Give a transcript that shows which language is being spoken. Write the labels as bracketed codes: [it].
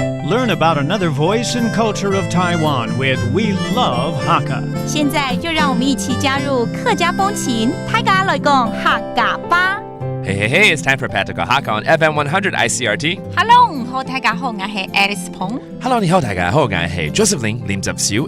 [en] learn about another voice and culture of Taiwan with We Love Hakka. [zh] 现在就让我们一起加入客家风情，大家来讲客家吧。 [en] Hey, it's time for Practical Hakka on FM 100 Icrt. [zh] Hello， 你好，大家好，我是 Alice 彭。 Hello， 你好，大家好，我是 Joseph Lin Lim Zhup Siu.